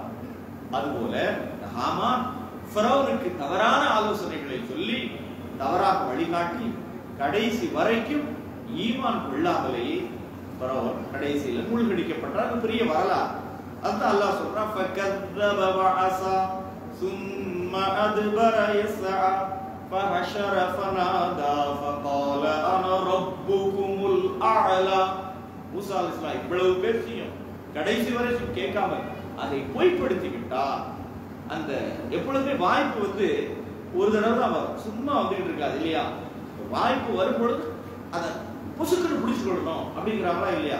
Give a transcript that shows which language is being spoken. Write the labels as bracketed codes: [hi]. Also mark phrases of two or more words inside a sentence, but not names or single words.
[ta] அதுபோல ஹாமான் ஃபிரௌனுக்கு தவறான ஆலோசனைகளை சொல்லி தவறாக வழிகாட்டி கடைசி வரைக்கும் ஈமான் கொள்ளாமலேயே ஃபிரௌன் கடைசியில் மூழ்கடிக்கப்பட்டார். அது பெரிய வரலாறு. அதுதான் அல்லாஹ் சொல்றான், [ar] ஃபகذب وعصى ثم أدبر يسعى فحشر فنادى فقال أنا ربكم الأعلى. [ta] மூசா அலைஹிஸ்ஸலாம் இவ்வளவு பேசியும் கடைசி வரைக்கும் கேட்காம அதை பொய்ப்படுத்தி விட்டார். அந்த எப்பொழுதுமே வாய்ப்பு ஒரு தடவை தான் வரும், சும்மா வந்துகிட்டு இருக்காது இல்லையா? வாய்ப்பு வரும் பொழுது அதை புசுக்குன்னு பிடிச்சு கொள்ளணும் அப்படிங்கிறாங்களா இல்லையா?